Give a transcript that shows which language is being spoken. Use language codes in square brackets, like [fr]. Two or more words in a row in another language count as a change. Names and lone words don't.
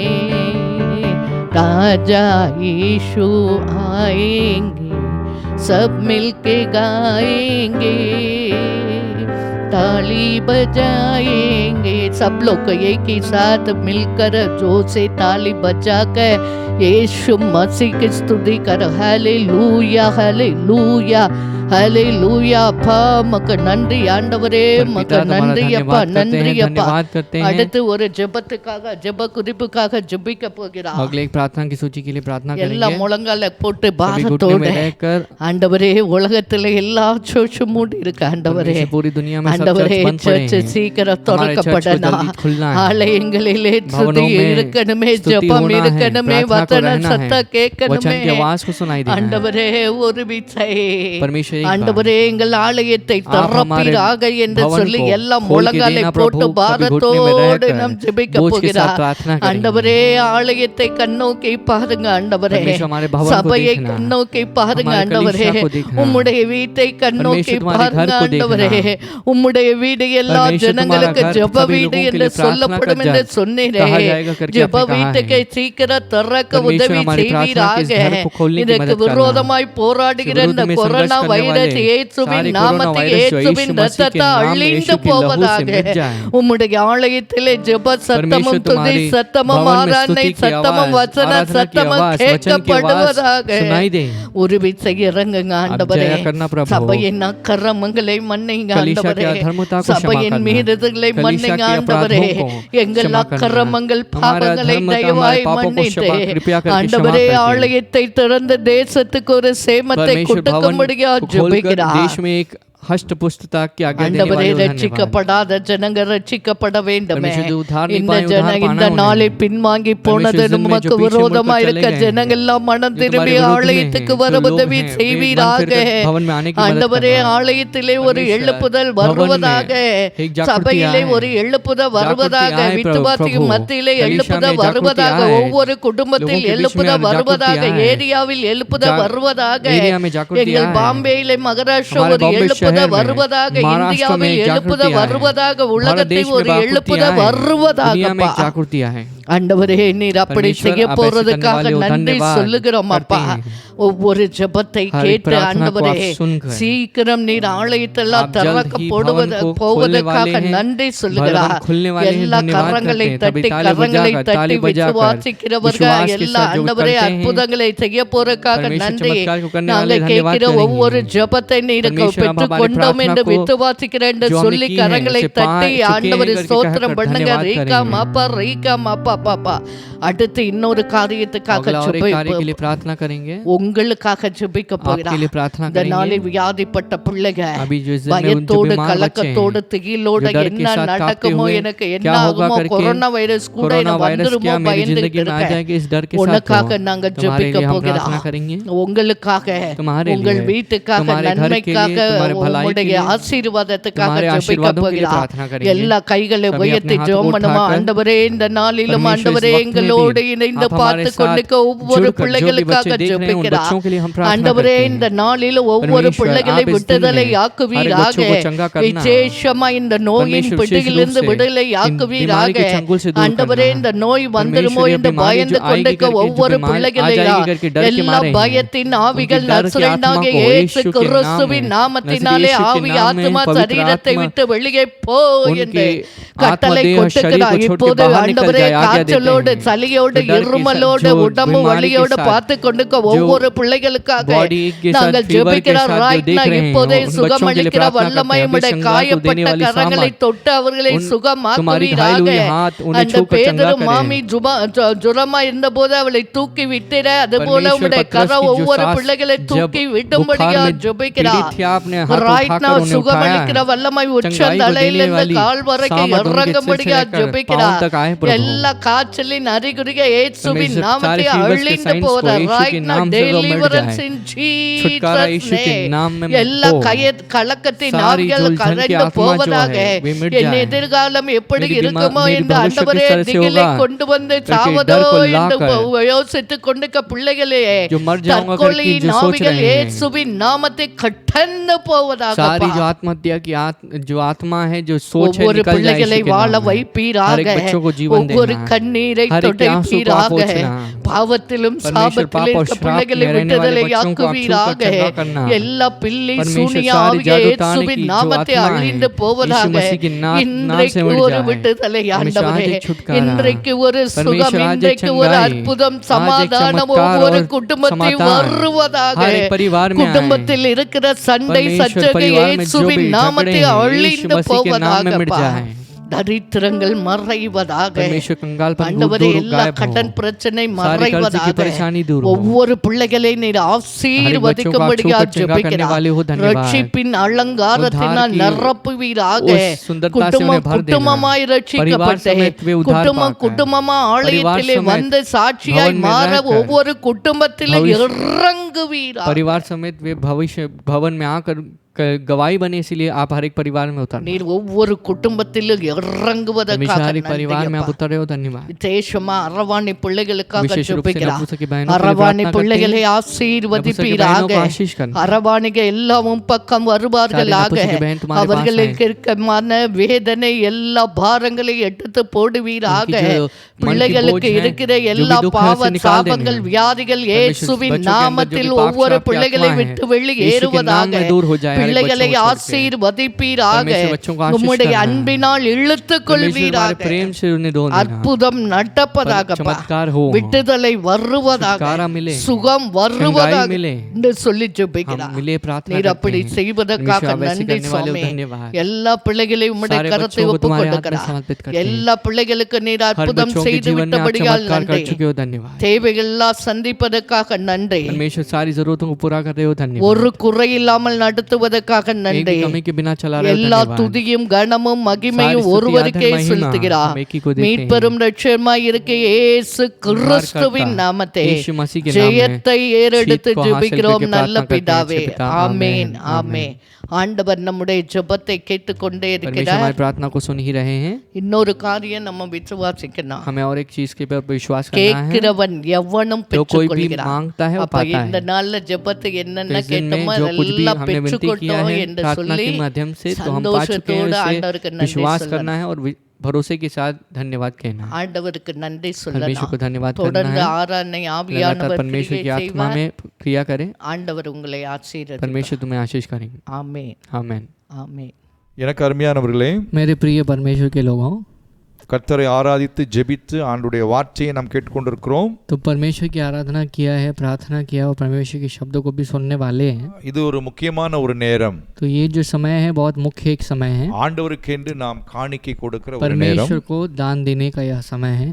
[hi] राजा यीशु आएंगे, सब मिलके गाएंगे, ताली बजाएंगे. सब लोग एक ही साथ मिलकर जोर से ताली बजाकर यीशु मसीह की स्तुति कर. हालेलूया हालेलूया हालेलूया. [ta] அப்பா மக்கு நன்றி ஆண்டவரே, மக்கு நன்றி அப்பா நன்றி அப்பா. அடுத்து ஒரு ஜெபத்துக்காக ஜெப குறிப்புக்காக ஜெபிக்க போகிறார். [hi] अगले एक प्रार्थना की सूची के लिए प्रार्थना [ta] எல்லா [hi] करेंगे। [ta] முழங்கால போட்டு [hi] सभी घुटने [ta] பாரத்தோட [hi] में रहकर [ta] ஆண்டவரே உலகத்துல எல்லா சர்ச்சும் மூடி இருக்கு ஆண்டவரே. [hi] परमेश्वर पूरी दुनिया में सब [ta] ஆண்டவரே [hi] चर्च बंद पड़े [ta] சர்ச் [hi] हैं। [ta] சீக்கிரம் [hi] हमारे चर्च को [ta] திறக்கப்படணும். [hi] जल्दी खुलना है। [ta] ஆலயங்களிலே [hi] भवनों [ta] துதி [hi] में [ta] இருக்கணுமே, [hi] स्तुति [ta] ஜெபம் [hi] होना है, [ta] இருக்கணுமே, [hi] प्रार्थना को [ta] வசன [hi] रहना है, [ta] சத்தம் [hi] वचन की [ta] கேட்கணுமே. [hi] आवाज को सुनाई देना है। [ta] ஆண்டவரே ஒரு விசை [hi] परमेश्वर एक बार [ta] ஆண்டவரே எங்கள் ஆலயத்தை [hi] आप हमारे [ta] திறப்பீராக என்று [hi] भवन [ta] சொல்லி [hi] को [ta] எல்லாம் [hi] खोल के [ta] முழங்காலை [hi] देना [ta] போட்டு [hi] प्रभु, कभी घुटने में [ta] பாரத்தோடு [hi] रहकर [ta] நாம் ஜெபிக்க [hi] बोझ के साथ [ta] போகிறார். [hi] प्रार्थना करेंगे। [ta] ஆண்டவரே ஆலயத்தை கண்ணோக்கி பாருங்க ஆண்டவரே, [hi] परमेश्वर हमारे भवन को [ta] சபையை [hi] देखना, [ta] கண்ணோக்கி பாருங்க [hi] हमारे [ta] ஆண்டவரே, [hi] कलीसिया को देखना, [ta] உம்முடைய வீட்டை கண்ணோக்கி [hi] परमेश्वर तुम्हारे [ta] பாருங்க [hi] घर को [ta] ஆண்டவரே. [hi] देखना, [ta] உம்முடைய வீடு எல்லா [hi] परमेश्वर [ta] ஜனங்களுக்கு [hi] तुम्हारा घर [ta] ஜெப [hi] सभी [ta] வீடு [hi] लोगों के [ta] என்று [hi] लिए प्रार्थना [ta] சொல்லப்படும் [hi] का [ta] என்று [hi] घर [ta] சொன்னீரே. [hi] कहा जाएगा करके [ta] ஜெப [hi] आपने कहा [ta] வீட்டுக்கு [hi] है। [ta] சீக்கிரம் திறக்க [hi] परमेश्वर [ta] உதவி [hi] हमारी प्रार्थना के [ta] செய்வீராக. [hi] घर को खोलने की [ta] இதற்கு [hi] मदद करना, [ta] விரோதமாய் போராடுகிற [hi] विरोध [ta] இந்த [hi] में [ta] கொரோனா [hi] संघर्ष करने [ta] வைரஸ் [hi] वाले [ta] இயேசுவின் [hi] सारे [ta] நாமத்தை [hi] कोरोना वायरस जो [ta] இயேசுவின் [hi] यीशु मसीह के [ta] ரத்தத்தை [hi] नाम में [ta] அழிந்து [hi] यीशु के लहू से [ta] போவதாக. [hi] मिट जाए। [ta] உம்முடைய ஆலயத்திலே ஜெப சத்தமும் [hi] परमेश्वर [ta] துதி [hi] तुम्हारी [ta] சத்தமும் [hi] भवन में [ta] ஆராதனை [hi] स्तुति की [ta] சத்தமும் [hi] आवाज, [ta] வசன [hi] आराधना की [ta] சத்தமும் [hi] आवाज, वचन की आवाज [ta] கேட்கப்படுவதாக. [hi] सुनाई दे। [ta] உருவி செய்ய இறங்குங்க ஆண்டவரே. [hi] जया करना प्रभु। [ta] சபையின் அக்கிரமங்களை மன்னிங்க [hi] कलीसिया [ta] ஆண்டவரே. [hi] के अधर्मता को क्षमा [ta] சபையின் [hi] करना, [ta] மீறுதல்களை [hi] कलीसिया [ta] மன்னிங்க [hi] के [ta] ஆண்டவரே. [hi] अपराधों को [ta] எங்கள் [hi] क्षमा करना, [ta] அக்கிரமங்கள் [hi] हमारे [ta] பாவங்களை [hi] अधर्मता, [ta] தயவாய் [hi] हमारे पापों को [ta] மன்னித்து [hi] क्षमा कृपया करके [ta] ஆண்டவரே [hi] क्षमा करके। [ta] ஆலயத்தை திறந்து தேசத்துக்கு ஒரு சேமத்தை [hi] परमेश्वर भवन [ta] கொடுக்கும்படியா [hi] को खोलकर [ta] ஜெபிக்கிறார். [hi] देश में एक हष्ट पुस्तक की आज्ञा देने [ta] ஆண்டவரே [hi] वाले हो धन्यवाद। [ta] ரட்சிக்கப்படாத ஜனங்க ரட்சிக்கப்பட வேண்டுமே. [hi] परमेश्वर जो उद्धार नहीं [ta] இந்த [hi] पाए, उद्धार [ta] இந்த [hi] पाना [ta] நாளை [hi] उन्हें। [ta] பின்வாங்கி போனது [hi] परमेश्वर जिनमें [ta] உமக்கு [hi] जो पीछे [ta] விரோதமா [hi] मुड़कर [ta] இருக்க [hi] चले गए, [ta] ஜனங்கள் எல்லாம் மனம் [hi] जो [ta] திரும்பி [hi] तुम्हारे विरोध में [ta] ஆலயத்துக்கு [hi] हैं, [ta] வர [hi] जो लोग [ta] உதவி [hi] हैं, वे मन [ta] செய்வீராக. [hi] फिरकर भवन में आने की मदद [ta] ஆண்டவரே [hi] करना। [ta] ஆலயத்திலே ஒரு [hi] परमेश्वर [ta] எழுப்புதல் [hi] भवन में [ta] வருவதாக. [hi] एक जागृति [ta] சபையிலே [hi] आए, [ta] ஒரு எழுப்புதல் வருவதாக. [hi] जागृति आए [ta] விசுவாசிக்கு [hi] प्रभु, [ta] மத்தியிலே [hi] कलीसिया [ta] எழுப்புதல் [hi] में जागृति [ta] வருவதாக. [hi] आए, [ta] ஒவ்வொரு குடும்பத்தில் [hi] लोगों के बीच में [ta] எழுப்புதல் [hi] जागृति [ta] வருவதாக. [hi] आए, [ta] ஏரியாவில் எழுப்புதல் வருவதாக. [hi] एरिया में जागृति [ta] எங்கள் [hi] आए, [ta] பாம்பேயிலே மகாராஷ்டிரா [hi] हमारे [ta] ஒரு [hi] बॉम्बे [ta] எழுப்புதல் [hi] शहर में, [ta] வருவதாக. [hi] महाराष्ट्र में [ta] இந்தியாவில் [hi] एक [ta] எழுப்புதல் [hi] जागृति आए, [ta] வருவதாக. [hi] भारत [ta] உலகத்தில் [hi] देश में [ta] ஒரு [hi] जागृति [ta] எழுப்புதல் [hi] आए, दुनिया में [ta] வருவதாக. [hi] एक जागृति आए। [ta] ஆண்டவரே நீர் அப்படி [hi] परमेश्वर [ta] செய்ய [hi] आप ऐसे [ta] போறதுக்காக [hi] करने वाले हो, [ta] நன்றி [hi] धन्यवाद [ta] சொல்லுகிறோம் அப்பா. [hi] करते हैं। [ta] ஒவ்வொரு ஜெபத்தை [hi] हर एक [ta] கேட்டு [hi] प्रार्थना को [ta] ஆண்டவரே [hi] आप सुनकर, [ta] சீக்கிரம் நீர் ஆலயத்தெல்லாம் [hi] आप जल्द [ta] திறக்க [hi] ही [ta] போடுவது [hi] भवन को [ta] போவதற்காக [hi] खोलने वाले हैं, [ta] நன்றி [hi] भवन [ta] சொல்லுகிறார். [hi] खुलने वाले हैं, [ta] எல்லா [hi] धन्यवाद [ta] கரங்களை [hi] करते हैं। [ta] தட்டி [hi] तभी ताली [ta] கரங்களை [hi] बजाकर, [ta] தட்டி [hi] ताली बजाकर, [ta] விசுவாசிக்கிறவர்கள் [hi] विश्वास के [ta] எல்லா [hi] साथ जो [ta] ஆண்டவரே [hi] करते हैं, [ta] அற்புதங்களை செய்ய போறதுக்காக [hi] परमेश्वर [ta] நன்றி. [hi] चमत्कार को करने वाले [ta] நாங்கள் [hi] धन्यवाद [ta] கேட்கிற [hi] करेंगे। [ta] ஒவ்வொரு ஜெபத்தை நீர் [hi] परमेश्वर आप [ta] பெற்றுக் [hi] हमारी [ta] கொண்டோம் [hi] प्रार्थना [ta] என்று [hi] को [ta] விசுவாசிக்கிறேன் என்று [hi] जो हमने [ta] சொல்லி [hi] की है, [ta] கரங்களை [hi] उसे [ta] தட்டி [hi] चुके हैं [ta] ஆண்டவரே [hi] करके [ta] ஸ்தோத்திரம் [hi] कहकर [ta] பண்ணுங்க. [hi] धन्यवाद [ta] ரீகா [hi] करेंगे। [ta] மாப்பா ரீகா மாப்பா பாப்பா. அடுத்து இன்னொரு காரியத்துக்காக [hi] अगला और एक कार्य के लिए [ta] ஜெபிப்போம். [hi] प्रार्थना करेंगे, [ta] உங்களுக்காக ஜெபிக்க [hi] आपके [ta] போகிறார். [hi] लिए प्रार्थना [ta] இந்த [hi] करेंगे। [ta] நாளில் வியாதிப்பட்ட பிள்ளைகள் [hi] अभी जो इस दिन में उन जो [ta] பயத்தோடு [hi] बीमार बच्चे [ta] கலக்கத்தோடு [hi] हैं, [ta] திகிலோடு [hi] जो डर के [ta] என்ன [hi] साथ कांपते [ta] நடக்குமோ [hi] हुए, [ta] எனக்கு என்ன [hi] क्या होगा [ta] ஆகுமோ [hi] करके, [ta] கொரோனா வைரஸ் கூட [hi] कोरोना [ta] எனக்கு [hi] वायरस [ta] வந்துருமோ [hi] क्या मेरी [ta] பயந்துட்டு [hi] जिंदगी में आ [ta] இருக்கேன். [hi] जाएगी, इस डर के साथ [ta] உனக்காக [hi] हो। [ta] நாங்க [hi] तुम्हारे [ta] ஜெபிக்க [hi] लिए हम [ta] போகிறோம். [hi] प्रार्थना करेंगे, [ta] உங்களுக்காக [hi] तुम्हारे [ta] உங்கள் [hi] लिए, [ta] வீட்டுக்காக [hi] तुम्हारे घर के लिए, [ta] நன்மைக்காக [hi] तुम्हारे भलाई के [ta] உங்களுடைய [hi] लिए, [ta] ஆசீர்வாதத்துக்காக [hi] तुम्हारे [ta] ஜெபிக்க [hi] आशीर्वादों के लिए [ta] போகிறார். [hi] प्रार्थना करेंगे। [ta] எல்லா கைகளை [hi] सभी [ta] உயர்த்தி [hi] अपने हाथ [ta] ஜெபம் [hi] को [ta] பண்ணுமா. [hi] उठाकर, [ta] ஆண்டவரே இந்த நாளிலும் [hi] परमेश्वर [ta] ஆண்டவரே [hi] इस वक्त में [ta] எங்களோடு [hi] भी [ta] இணைந்து [hi] आप हमारे [ta] பார்த்து [hi] साथ [ta] கொண்டிருக்க ஒவ்வொரு [hi] जुड़कर जो भी [ta] பிள்ளைகளுக்காக [hi] बच्चे देख रहे हैं, उन [ta] ஜெபிக்கிறார். [hi] बच्चों के लिए हम प्रार्थना [ta] ஆண்டவரே [hi] करते [ta] இந்த [hi] हैं। [ta] நாளில் ஒவ்வொரு [hi] परमेश्वर, [ta] பிள்ளைகளை [hi] आप इस दिन [ta] விடுதலை [hi] में हर एक [ta] ஆக்குவீராக. [hi] बच्चों को चंगा करना, [ta] விசேஷமா இந்த நோயின் [hi] परमेश्वर विशेष [ta] பிடியிலிருந்து [hi] रूप से [ta] விடுதலை [hi] इन [ta] ஆக்குவீராக. [hi] बीमारी के चंगुल से दूर [ta] ஆண்டவரே [hi] करना। [ta] இந்த நோய் வந்துருமோ [hi] परमेश्वर, ये [ta] என்று [hi] बीमारी [ta] பயந்து [hi] जो आएगी [ta] கொண்டிருக்க [hi] करके, जो [ta] ஒவ்வொரு [hi] बीमारी आ [ta] பிள்ளைகளை [hi] जाएगी करके डर के [ta] எல்லா [hi] मारे हैं, [ta] பயத்தின் ஆவிகள் [hi] उनकी डर की [ta] நசரேயனாகிய [hi] आत्मा को [ta] இயேசு [hi] यीशु के [ta] கிறிஸ்துவின் [hi] नाम में, [ta] நாமத்தினாலே [hi] नजरेयीशु के [ta] ஆவி [hi] नाम में, [ta] ஆத்மா [hi] पवित्र [ta] சரீரத்தை [hi] आत्मा [ta] விட்டு வெளியே போ என்று [hi] उनके [ta] கட்டளை [hi] आत्मा, देह, [ta] கொடுக்கிறார். [hi] शरीर को छोड़ के [ta] இப்போது [hi] बाहर निकल [ta] ஆண்டவரே [hi] जाए, आज्ञा देते [ta] காய்ச்சலோடு [hi] हैं। [ta] சளியோடு [hi] जो डर के साथ, [ta] இருமலோடு [hi] जो [ta] உடம்பு [hi] बीमारी के [ta] வலியோடு [hi] साथ, [ta] பார்த்து கொண்டிருக்க [hi] जो [ta] ஒவ்வொரு பிள்ளைகளுக்காக [hi] बॉडी के साथ, [ta] நாங்கள் [hi] फीवर के [ta] ஜெபிக்கிற [hi] साथ जो [ta] ரைட் [hi] देख ना रहे हैं, [ta] இப்போதே [hi] उन बच्चों के लिए [ta] சுகமளிக்கிற [hi] प्रार्थना [ta] வல்லமை [hi] करते हैं। [ta] உம்முடைய [hi] अभी संगार को देने [ta] காயப்பட்ட [hi] वाली [ta] கரங்களை [hi] सामर्थ, [ta] தொட்டு அவர்களை [hi] तुम्हारी [ta] சுகமாக்குவீராக. [hi] घायल हुई हाथ उन्हें [ta] அந்த [hi] छूकर चंगा [ta] பேதுரு [hi] करे। [ta] மாமி ஜுரமா இருந்தபோது அவளை தூக்கி விட்டிட அதுபோல [hi] परमेश्वर [ta] உம்முடைய [hi] पतरस [ta] கரம் [hi] की जो [ta] ஒவ்வொரு [hi] सास [ta] பிள்ளைகளை [hi] जब [ta] தூக்கி [hi] बुखार [ta] விடும்படியா [hi] में [ta] ஜெபிக்கிறார். [hi] पीड़ित थी, आपने हाथ [ta] ரைட் [hi] उठाकर [ta] நவ [hi] उन्हें [ta] சுகமளிக்கிற [hi] उठाया। [ta] வல்லமை [hi] चंगाई को देने [ta] உச்சந்தலையிலிருந்து [hi] वाली [ta] கால் வரைக்கும் [hi] सामर्थ उनके सिर से [ta] இறங்கும்படியா [hi] लेकर [ta] ஜெபிக்கிறார். [hi] पांव तक आए प्रभु। [ta] எல்லா காய்ச்சலின் அறிகுறிகள் இயேசுவின் [hi] परमेश्वर, [ta] நாமத்தை [hi] सारे fevers के [ta] அழிந்து [hi] signs को [ta] போகிறார். [hi] यीशु के [en] right now [hi] नाम से वो मिट [ta] டெலிவரன்ஸ் [hi] जाए। [ta] இன் [hi] छुटकारा [ta] ஜீசஸ் [hi] यीशु के नाम में [ta] எல்லா [hi] हो। [ta] கலக்கத்தின் [hi] सारी [ta] ஆவிகள் [hi] उलझन की [ta] கரைந்து [hi] आत्मा जो [ta] போவதாக. [hi] है, वे मिट [ta] என் [hi] जाए। [ta] எதிர்காலம் எப்படி [hi] मेरी [ta] இருக்குமோ [hi] मेरी [ta] என்று [hi] भविष्य किस [ta] ஆண்டவரே [hi] तरह से [ta] திகிலை [hi] होगा [ta] கொண்டு வந்து [hi] करके [ta] சாவதோ [hi] डर को [ta] என்று [hi] लाकर [ta] யோசித்துக் கொண்டிருக்க பிள்ளைகளே [hi] जो मर जाऊंगा करके [ta] தற்கொலையின் [hi] जो सोच [ta] ஆவிகள் [hi] रहे हैं, [ta] இயேசுவின் நாமத்தை கட்டந்து போவதாக [hi] सारी जो आत्महत्या की जो आत्मा है, जो सोच है, [ta] ஒவ்வொரு [hi] निकल जाए [ta] பிள்ளைகளை [hi] यीशु के [ta] வாழ [hi] नाम में। हर [ta] வைப்பீராக. [hi] एक बच्चों को जीवन [ta] ஒவ்வொரு [hi] देना, [ta] கண்ணீரை [hi] हर एक के आंसू को आप [ta] துடைப்பீராக. [hi] पोंछना। [ta] பாவத்திலும் [hi] परमेश्वर, [ta] சாபத்திலும் [hi] पाप और [ta] இருக்க [hi] श्राप [ta] பிள்ளைகளை [hi] में रहने वाले [ta] விடுதலை [hi] बच्चों को आप छूकर [ta] ஆக்குவீராக. [hi] चंगा करना। [ta] எல்லா பில்லி [hi] परमेश्वर, [ta] சூனிய [hi] सारी [ta] ஆவிய [hi] जादू ताने [ta] இயேசுவின் [hi] की जो [ta] நாமத்தை [hi] आत्मा है, [ta] அழிந்து போவதாக. [hi] यीशु मसीह के नाम से [ta] இன்றைக்கு [hi] मिट [ta] ஒரு [hi] जाए। [ta] விடுதலை [hi] परमेश्वर, [ta] ஆண்டவரே. [hi] आज एक छुटकारा। [ta] இன்றைக்கு ஒரு சுகம், [hi] परमेश्वर, आज एक [ta] இன்றைக்கு ஒரு [hi] चंगाई, [ta] அற்புதம், [hi] आज एक [ta] சமாதானம் [hi] चमत्कार [ta] ஒவ்வொரு [hi] और [ta] குடும்பத்தில் [hi] समाधान [ta] வருவதாக. [hi] हर एक परिवार में आए। [ta] குடும்பத்தில் இருக்கிற சண்டை [hi] परमेश्वर, [ta] சச்சரவு [hi] परिवार में जो भी [ta] இயேசுவின் [hi] झगड़े [ta] நாமத்தை [hi] हैं, यीशु [ta] அழிந்து [hi] मसीह के नाम में मिट [ta] போவதாக. [hi] जाए। [ta] தரித்திரங்கள் மறைவதாக. [hi] परमेश्वर कंगाल पर [ta] ஆண்டவரே [hi] दूर [ta] எல்லா [hi] गायब [ta] கடன் [hi] हो, [ta] பிரச்சனை [hi] सारी कर्ज की [ta] மறைவதாக. [hi] परेशानी दूर हो, [ta] ஒவ்வொரு பிள்ளைகளை நீர் ஆசீர்வதிக்கும்படியா ஜெபிக்கிறேன். [hi] वाले हो धन्यवाद, [ta] ரட்சிப்பின் அலங்காரத்தினால் நிரப்புவீராக. [hi] उस सुंदरता से उन्हें भर देना, [ta] குடும்பமாய் ரட்சிக்கப்பட்டு [hi] समेत वे उद्धार पाकर, [ta] குடும்பமா ஆலயத்திலே [hi] समेत [ta] வந்து சாட்சியாய் [hi] भवन में [ta] மாற [hi] रहकर, [ta] ஒவ்வொரு குடும்பத்திலும் [hi] भविष्य- [ta] இறங்குவீராக. [hi] परिवार समेत वे भविष्य भवन में आकर गवाही बने, इसलिए आप हर एक परिवार में उतर [ta] நீர் ஒவ்வொரு குடும்பத்திலும் இறங்குவதற்காக [hi] हर एक परिवार में आप [ta] நன்றி. [hi] उतरे हो, धन्यवाद। [ta] விசேஷமா அரவாணி பிள்ளைகளுக்காக [hi] विशेष रूप से [ta] ஜெபிக்கிறேன். [hi] नपुंसक की बहनों के लिए [ta] அரவாணி [hi] प्रार्थना [ta] பிள்ளைகளை [hi] करते हैं। [ta] ஆசீர்வதிப்பீராக. [hi] नपुंसक बहनों को आशीष करना। [ta] அரவாணிக எல்லாமும் பக்கம் வருவார்களாக. [hi] नपुंसक बहन तुम्हारे पास [ta] அவர்களுக்கு இருக்க மன வேதனை எல்லா பாரங்களை எடுத்து போடுவீராக. [hi] उनकी जो मन की [ta] பிள்ளைகளுக்கு [hi] बोझ है, [ta] இருக்கிற [hi] जो भी [ta] எல்லா [hi] दुख है, [ta] பாவ [hi] उसे निकाल [ta] சாபங்கள் [hi] देना। [ta] வியாதிகள் [hi] परमेश्वर [ta] இயேசுவின் [hi] बच्चों के अंदर जो [ta] நாமத்தில் [hi] भी पाप [ta] ஒவ்வொரு [hi] शाप की [ta] பிள்ளைகளை [hi] आत्मा है, [ta] விட்டு [hi] यीशु के नाम [ta] வெளியேறுவதாக. [hi] में दूर हो जाए, हर एक [ta] பிள்ளைகளை [hi] बच्चों को छोड़ के। [ta] ஆசீர்வதிப்பீராக. [hi] परमेश्वर बच्चों को आशीष [ta] உம்முடைய [hi] करना। [ta] அன்பினால் இழுத்துக் [hi] परमेश्वर हमारे [ta] கொள்வீராக. [hi] प्रेम से उन्हें दो देना, [ta] அற்புதம் நடப்பதாகப்பா. [hi] चमत्कार हो, [ta] விட்டுதலை வருவதாக. [hi] छुटकारा मिले, [ta] சுகம் வருவதாக [hi] चंगाई मिले, [ta] என்று சொல்லி [hi] हम [ta] ஜெபிக்கிறார். [hi] मिले प्रार्थना [ta] நீர் [hi] करते [ta] அப்படி [hi] हैं। [ta] செய்வதற்காக [hi] परमेश्वर वैसे [ta] நன்றி [hi] करने वाले हो, [ta] சுவாமி. [hi] धन्यवाद। [ta] எல்லா பிள்ளைகளையும் உம்முடைய [hi] सारे [ta] கரத்தை [hi] बच्चों को [ta] ஒப்புக் [hi] तुम्हारे हाथ में [ta] கொடுக்கிறார். [hi] समर्पित करते हैं। [ta] எல்லா பிள்ளைகளுக்கு நீர் [hi] हर [ta] அற்புதம் [hi] बच्चों के [ta] செய்து [hi] जीवन में आप [ta] விட்டபடியால் [hi] चमत्कार कर [ta] நன்றி. [hi] चुके हो, धन्यवाद। [ta] தேவைகள் எல்லாம் சந்திப்பதற்காக நன்றி. [hi] परमेश्वर सारी जरूरतों को पूरा कर रहे हो, धन्यवाद। [ta] ஒரு குறை இல்லாமல் நடத்துவதற்காக [hi] एक [ta] நன்றி. [hi] भी कमी के बिना चला रहे हो, [ta] எல்லா [hi] धन्यवाद। [ta] துதியும் கனமும் மகிமையும் [hi] सारी स्तुति, [ta] ஒருவருக்கே [hi] आदर, महिमा [ta] செலுத்துகிறார். [hi] हम एक ही को देते हैं। [ta] மீட்பெரும் இரட்சகருமாய் இருக்க இயேசு கிறிஸ்துவின் நாமத்தை [hi] यीशु मसीह के नाम में [ta] ஜெயத்தை ஏறெடுத்து [hi] जीत को हासिल [ta] ஜெபிக்கிறோம் [hi] करके [ta] நல்ல [hi] प्रार्थना करते हैं, [ta] பிதாவே. [hi] अच्छे पिता, [ta] ஆமென் [hi] आमेन, [ta] ஆமென். ஆண்டவர் நம்முடைய ஜெபத்தை கேட்டுக்கொண்டே [hi] परमेश्वर [ta] இருக்கிறார். [hi] हमारी प्रार्थना को सुन ही रहे हैं। [ta] இன்னொரு காரியம் நம்ம விசுவாசிக்கணும். [hi] हमें और एक चीज के ऊपर विश्वास करना है, [ta] கேட்கிறவன் எவனும் [hi] जो कोई भी [ta] பெற்றுக்கொள்கிறான். [hi] मांगता है वो [ta] அப்ப [hi] पाता [ta] இந்த [hi] है। [ta] நாள்ல ஜெபத்தை [hi] तो [ta] என்னென்ன [hi] इस दिन में [ta] கேட்டோமோ [hi] जो कुछ भी [ta] எல்லாம் [hi] हमने विनती किया [ta] பெற்றுக்கொண்டோம் [hi] है [ta] என்று [hi] प्रार्थना [ta] சொல்லி [hi] के माध्यम से, तो हम पा चुके हैं, [ta] சந்தோஷத்தோடு [hi] उसे [ta] ஆண்டவருக்கு நன்றி [hi] विश्वास [ta] சொல்லணும். [hi] करना है और भरोसे के साथ धन्यवाद कहना है। [ta] ஆண்டவருக்கு நன்றி [hi] परमेश्वर को [ta] சொல்லலாம். [hi] धन्यवाद करना [ta] தொடர்ந்து [hi] है। [ta] ஆராதனை [hi] लगातार [ta] ஆவியானவர் [hi] परमेश्वर की [ta] கிரியை [hi] आत्मा [ta] செய்வார். [hi] में क्रिया करें। [ta] ஆண்டவர் உங்களை ஆசீர்வதிப்பார். [hi] परमेश्वर तुम्हें आशीष करेंगे। [ta] ஆமென் [hi] आमेन। [ta] ஆமென். எனக்கு அருமையானவர்களே, [hi] मेरे प्रिय परमेश्वर के लोगों, [ta] கர்த்தரை ஆராதித்து ஜெபித்து ஆண்டுடைய வார்த்தையை நாம் கேட்டுக்கொண்டிருக்கிறோம். [hi] तो परमेश्वर की आराधना किया है, प्रार्थना किया और परमेश्वर के शब्दों को भी सुनने वाले हैं। [ta] இது ஒரு முக்கியமான ஒரு நேரம். [hi] तो ये जो समय है बहुत मुख्य एक समय है। [ta] ஆண்டவருக்கென்று நாம் காணிக்கை கொடுக்கிற ஒரு நேரம். [hi] परमेश्वर को दान देने का यह समय है।